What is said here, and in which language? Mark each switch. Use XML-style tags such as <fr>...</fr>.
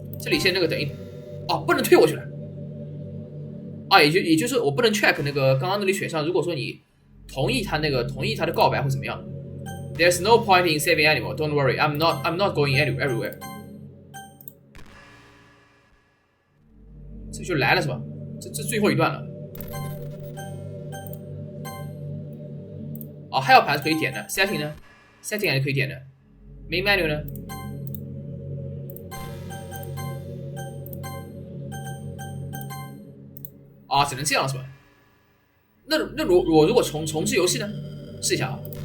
<zh>这里先那个等一，不能退过去了。也就是我不能 check 那个刚刚那里选项，如果说你同意他的告白会怎么样 ？</zh> <en>There's no point in saving anymore. Don't worry, I'm not going everywhere.</en> <zh>这就来了是吧？这最后一段了。哦，还有盘是可以点的 ，setting 呢 ？setting 还是可以点的 ，main menu 呢？啊，只能这样是吧？那我如果重置游戏呢？试一下啊。</zh>